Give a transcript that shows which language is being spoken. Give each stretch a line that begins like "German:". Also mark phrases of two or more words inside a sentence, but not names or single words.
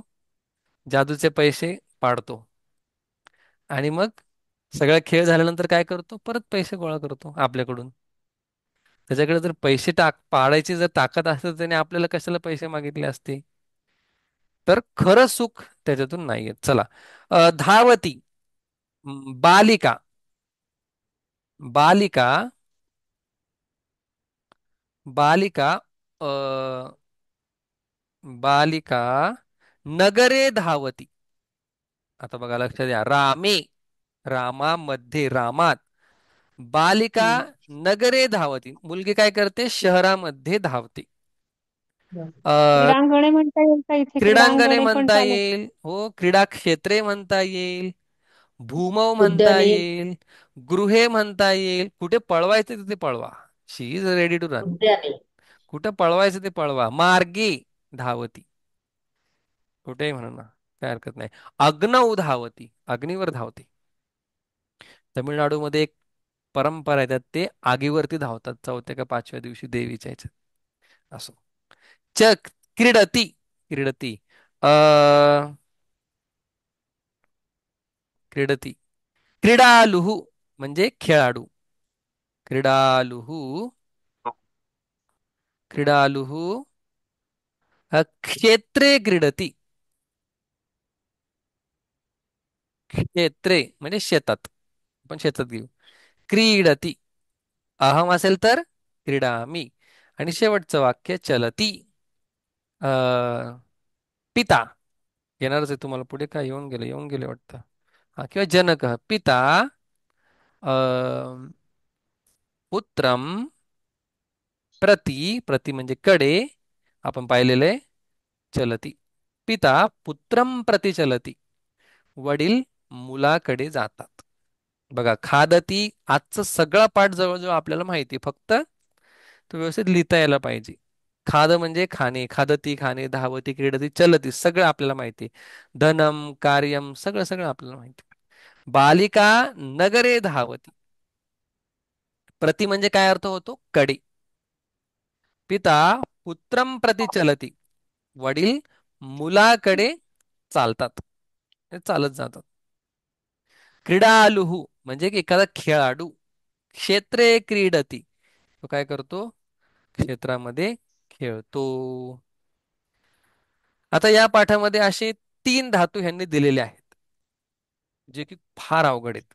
Marathi: जादूचे पैसे पाडतो आणि मग सगळा खेळ झाल्यानंतर काय करतो? परत पैसे गोळा करतो आपल्याकडून. त्याच्याकडे जर पैसे पाडायची जर ताकद असते, तर त्याने आपल्याला कशाला पैसे मागितले असते? तर खरं सुख त्याच्यातून नाही येत. चला,
Sanskrit: धावती. बालिका. बालिका. बालिका. अ, बालिका नगरे धावती.
Marathi: आता बघा, लक्षात द्या.
Sanskrit: रामे, रामामध्ये, रामात. बालिका हम्म. नगरे धावती.
Marathi: मुलगी काय करते? शहरामध्ये धावते. बरं. अ, क्रीडांगणे म्हणता येईल का इथे?
Sanskrit: क्रीडांगणे
Marathi: क्रीडांगणे पण म्हणता चालेल. येईल. हो, क्रीडा क्षेत्रे म्हणता येईल. भूमव म्हणता उद्याने. येईल. गृहे म्हणता येईल. कुठे पळवायचं तिथे पळवा.
English: She is ready to run.
Marathi: उद्याने. कुठं पळवायचं ते पळवा.
Sanskrit: मार्गे धावती.
Marathi: कुठेही म्हणा ना, काय हरकत नाही.
Sanskrit: अग्नौ धावती.
Marathi: अग्नीवर धावते. तमिळनाडूमध्ये एक परंपरा आहे, त्यात ते आगीवरती धावतात चौथ्या का पाचव्या दिवशी देवीच्या ह्याच्यात. असो.
Sanskrit: च क्रीडती. क्रीडती. अ क्रीडती.
Marathi: क्रीडालुहु म्हणजे खेळाडू.
Sanskrit: क्रीडालुहु. क्रीडालुहु. क्षेत्रे क्रीडती.
Marathi: क्षेत्रे म्हणजे शेतात. आपण शेतात घेऊ. क्रीडती. अहम असेल तर क्रीडामी. आणि शेवटचं वाक्य चलती. अ पिता. येणारच आहे तुम्हाला पुढे. काय येऊन गेले वाटतं. हा, किंवा जनक पिता. अ
Sanskrit: पुत्रम प्रति.
Marathi: प्रति म्हणजे कडे. आपण पाहिलेले.
Sanskrit: चलती. पिता पुत्रम प्रति चलती.
Marathi: वडील मुलाकडे जातात. बघा, खादती. आजचं सगळा पाठ जवळजवळ आपल्याला माहिती, फक्त तो व्यवस्थित लिहिता यायला पाहिजे. खाद म्हणजे खाणे. खादती खाणे,
Sanskrit: धावती, क्रीडती, चलती,
Marathi: सगळं आपल्याला माहिती.
Sanskrit: धनम, कार्यम,
Marathi: सगळं सगळं आपल्याला माहिती.
Sanskrit: बालिका नगरे धावती.
Marathi: प्रति म्हणजे काय अर्थ होतो? कडे.
Sanskrit: पिता पुत्रम प्रति चलती.
Marathi: वडील मुलाकडे चालतात. हे चालत जातात. क्रीडालुहु म्हणजे एखादा खेळाडू.
Sanskrit: क्षेत्रे क्रीडती.
Marathi: तो काय करतो? क्षेत्रामध्ये खेळतो. आता या पाठामध्ये असे 3 धातू ह्यांनी दिलेले आहेत, जे की फार अवघड आहेत.